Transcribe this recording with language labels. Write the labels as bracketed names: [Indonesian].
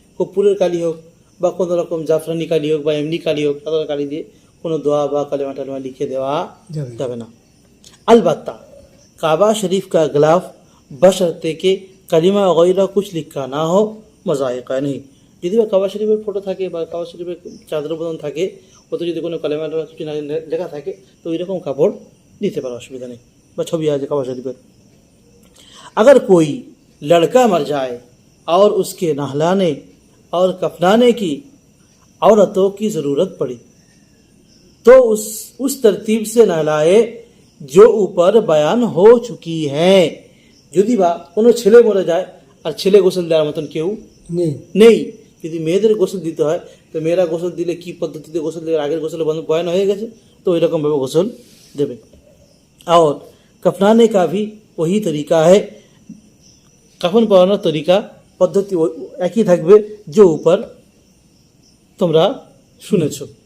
[Bangla] কর্পূরের কালি হোক বা কোনো রকম জাফরানি কালি হোক বা এমনি কালি হোক, সাধারণ কালি দিয়ে কোনো দোয়া বা কালেমা টালেমা লিখে দেওয়া যাবে না। [Hindi] अलबत्ता काबा शरीफ का गिलाफ बशर्ते के कलिमा वगैरह कुछ लिखा ना हो मजायका नहीं। [Bangla] যদি বা কাবা শরীফের ফটো থাকে বা কাবা শরীফের চাদর বদন থাকে, ওতে যদি কোনো কালেমা টালেমা কিছু না লেখা থাকে তো ওই রকম কাপড় দিতে পারে, অসুবিধা নেই। বা ছবি আছে কাবা শরীফের। [Hindi] अगर कोई लड़का मर जाए और उसके नहलाने और कफनाने की औरतों की ज़रूरत पड़ी तो उस तरतीब से नहलाए जो ऊपर बयान हो चुकी है। [Bangla] যদি বা কোনো ছেলে মরে যায় আর ছেলে গোসল দেওয়ার মতন কেউ নেই, যদি মেয়েদের গোসল দিতে হয় তো মেয়েরা গোসল দিলে কি পদ্ধতিতে গোসল দেবে, আগের গোসলে বয়ান হয়ে গেছে তো ওই রকমভাবে গোসল দেবে। [Hindi] और कफनाने का भी वही तरीका है, कफन पहनाনোর [Bangla] তরিকা পদ্ধতি একই থাকবে যে উপর তোমরা শুনেছ।